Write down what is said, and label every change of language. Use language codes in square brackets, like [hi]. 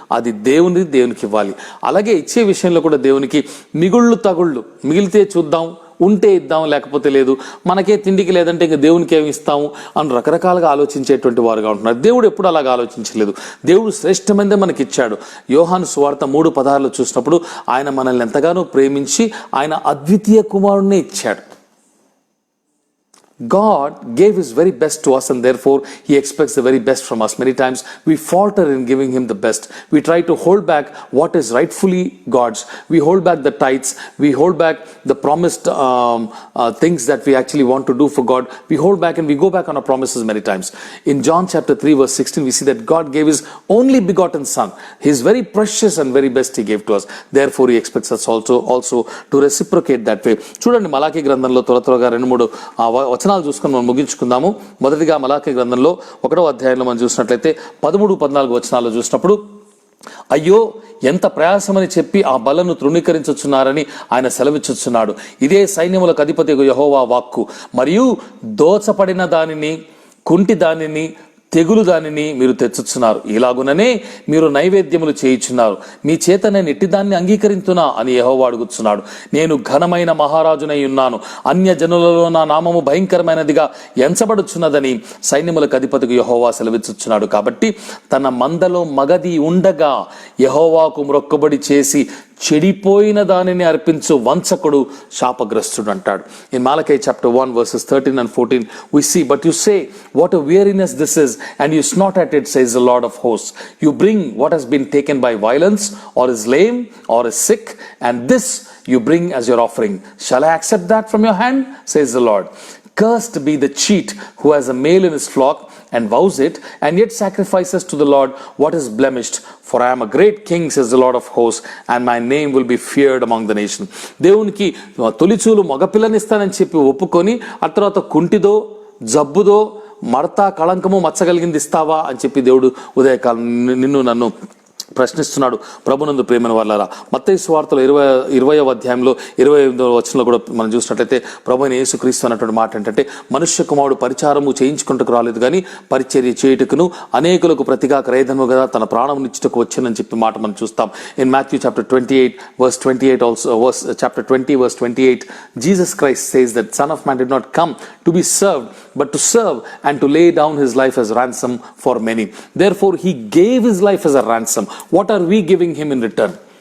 [te] అది దేవునికి ఇవ్వాలి. అలాగే ఇచ్చే విషయంలో కూడా దేవునికి మిగుళ్ళు తగుళ్ళు, మిగిలితే చూద్దాం, ఉంటే ఇద్దాం, లేకపోతే లేదు, మనకే తిండికి లేదంటే ఇంక దేవునికి ఏమి ఇస్తాము అని రకరకాలుగా ఆలోచించేటువంటి వారుగా ఉంటున్నారు. దేవుడు ఎప్పుడు అలాగా ఆలోచించలేదు. దేవుడు శ్రేష్టమైనదే మనకి ఇచ్చాడు. యోహాను సువార్త 3:16 చూసినప్పుడు ఆయన మనల్ని ఎంతగానో ప్రేమించి ఆయన అద్వితీయ కుమారుణ్ణి ఇచ్చాడు. [en] God gave his very best to us, and therefore he expects the very best from us. Many times we falter in giving him the best. We try to hold back what is rightfully God's. We hold back the tithes. We hold back the promised things that we actually want to do for God. We hold back and we go back on our promises many times. In John chapter 3 verse 16 we see that God gave his only begotten son, his very precious and very best he gave to us. Therefore he expects us also to reciprocate that way. [te] చూడండి, మలాకీ గ్రంథంలో త్వరగా 2-3 వచనాలు చూసుకొని మనం ముగించుకుందాము. మొదటిగా మలాకీ గ్రంథంలో 1వ అధ్యాయంలో మనం చూసినట్లయితే 13-14 వచనాల్లో చూసినప్పుడు, అయ్యో ఎంత ప్రయాసమని చెప్పి ఆ బలను తృణీకరించుచున్నారని ఆయన సెలవిచ్చుచున్నాడు. ఇదే సైన్యములకు అధిపతి యెహోవా వాక్కు. మరియు దోచపడిన దానిని, కుంటి దానిని, తెగులు దానిని మీరు తెచ్చుచున్నారు. ఇలాగుననే మీరు నైవేద్యములు చేయుచున్నారు. మీ చేత నేను ఎట్టిదాన్ని అంగీకరించునా అని యెహోవా అడుగుచున్నాడు. నేను ఘనమైన మహారాజునై ఉన్నాను, అన్య జనులలో నా నామము భయంకరమైనదిగా ఎంచబడుచున్నదని సైన్యములకు అధిపతికి యెహోవా సెలవిచ్చుచున్నాడు. కాబట్టి తన మందలో మగది ఉండగా యెహోవాకు మ్రొక్కబడి చేసి చెడిపోయిన దానిని అర్పించు వంచకుడు శాపగ్రస్తుడు అంటాడు. [en] In Malachi chapter 1 verses 13 and 14 we see, but you say, what a weariness this is, and you snort at it, says the Lord of hosts. You bring what has been taken by violence, or is lame, or is sick, and this you bring as your offering. Shall I accept that from your hand, says the Lord? Cursed be the cheat who has a male in his flock and vows it, and yet sacrifices to the Lord what is blemished. For I am a great king, says the Lord of hosts, and my name will be feared among the nation. [te] దేవునికి తొలిచూలు మగపిల్లనిస్తానని చెప్పి ఒప్పుకొని ఆ తర్వాత కుంటిదో, జబ్బుదో, మడత కళంకము మచ్చగలిగింది ఇస్తావా అని చెప్పి దేవుడు ఉదయకాలం నిన్ను నన్ను ప్రశ్నిస్తున్నాడు. ప్రభునందు ప్రేమైన వాళ్ళారా, మత్తయి సువార్తలో 20వ అధ్యాయంలో 28వ వచనంలో కూడా మనం చూసినట్లయితే ప్రభు అయిన యేసుక్రీస్తు అన్నటువంటి మాట ఏంటంటే, మనుష్య కుమారుడు పరిచారము చేయించుకుంటకు రాలేదు కానీ పరిచర్య చేయుటకును అనేకులకు ప్రతిగా క్రయధనముగా తన ప్రాణమునిచ్చుటకు వచ్చానని చెప్పి మాట మనం చూస్తాం. [en] In Matthew chapter 28 also chapter 20 verse 28, Jesus Christ says that Son of Man did not come to be served but to serve and to lay down his life as ransom for many. Therefore he gave his life as a ransom. What are we giving him in return?